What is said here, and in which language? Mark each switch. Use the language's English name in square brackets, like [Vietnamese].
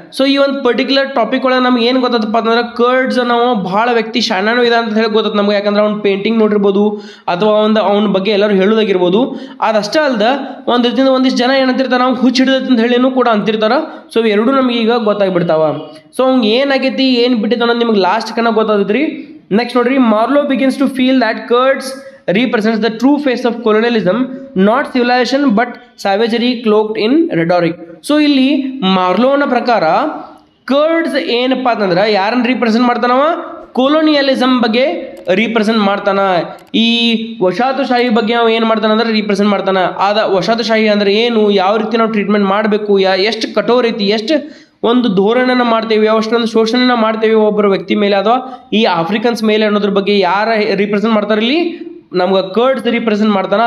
[Kannada] So ಈ ಒಂದು particular topic ಒಳಗೆ ನಮ್ಗೆ ಏನು ಗೊತ್ತಪ್ಪ ಅಂತಂದ್ರೆ ಕರ್ಡ್ಸ್ ನಾವು ಭಾಳ ವ್ಯಕ್ತಿ ಶಾಣನೂ ಇದೆ ಅಂತ ಹೇಳಿ ಗೊತ್ತದ ನಮ್ಗೆ, ಯಾಕಂದ್ರೆ ಅವ್ನು ಪೇಂಟಿಂಗ್ ನೋಡಿರ್ಬೋದು ಅಥವಾ ಅವನ ಬಗ್ಗೆ ಎಲ್ಲರೂ ಹೇಳೋದಾಗಿರ್ಬೋದು. ಅದಷ್ಟೇ ಅಲ್ದ ಒಂದು ರೀತಿಯಿಂದ ಒಂದಿಷ್ಟು ಜನ ಏನಂತಿರ್ತಾರೆ, ನಾವು ಹುಚ್ಚ ಹಿಡಿದೈತೆ ಅಂತ ಹೇಳಿನೂ ಕೂಡ ಅಂತಿರ್ತಾರೆ. ಸೊ ಇವೆರಡೂ ನಮ್ಗೆ ಈಗ ಗೊತ್ತಾಗ್ಬಿಡ್ತಾವ. ಸೊ ಅವ್ನಿಗೆ ಏನಾಗೈತಿ ಏನು ಬಿಟ್ಟಿತ್ತು ಅನ್ನೋದು ನಿಮ್ಗೆ ಲಾಸ್ಟ್ ಕನ್ನ ಗೊತ್ತಾದೈತ್ರಿ. [English] next [Kannada] ನೋಡ್ರಿ, [English] Marlow begins to feel that Kurtz represents the true face of colonialism, not civilization but savagery cloaked in rhetoric. [Kannada] So ಇಲ್ಲಿ ಮಾರ್ಲೋನ ಪ್ರಕಾರ ಕರ್ಡ್ಸ್ ಏನಪ್ಪ ಅಂತಂದ್ರೆ ಯಾರನ್ನು ರೀಪ್ರೆಸೆಂಟ್ ಮಾಡ್ತಾನವ, ಕೊಲೋನಿಯಲಿಸಮ್ ಬಗ್ಗೆ ರೀಪ್ರೆಸೆಂಟ್ ಮಾಡ್ತಾನ. ಈ ವಸಾಹತುಶಾಹಿ ಬಗ್ಗೆ ನಾವು ಏನು ಮಾಡ್ತಾನೆ ಅಂದ್ರೆ ರೀಪ್ರೆಸೆಂಟ್ ಮಾಡ್ತಾನೆ. ವಸಾಹತುಶಾಹಿ ಅಂದ್ರೆ ಏನು, ಯಾವ ರೀತಿ ನಾವು ಟ್ರೀಟ್ಮೆಂಟ್ ಮಾಡಬೇಕು, ಎಷ್ಟು ಕಠೋರ ರೀತಿ, ಎಷ್ಟು ಒಂದು ಧೋರಣೆನ ಮಾಡ್ತೇವೆ, ಅಷ್ಟೊಂದು ಶೋಷಣೆನ ಮಾಡ್ತೇವೆ ಒಬ್ಬರ ವ್ಯಕ್ತಿ ಮೇಲೆ ಅಥವಾ ಈ ಆಫ್ರಿಕನ್ಸ್ ಮೇಲೆ ಅನ್ನೋದ್ರ ಬಗ್ಗೆ ಯಾರ ರೀಪ್ರೆಸೆಂಟ್ ಮಾಡ್ತಾರೆ ಇಲ್ಲಿ, ನಮ್ಗೆ ಕರ್ಡ್ಸ್ ರೀಪ್ರೆಸೆಂಟ್ ಮಾಡ್ತಾನ.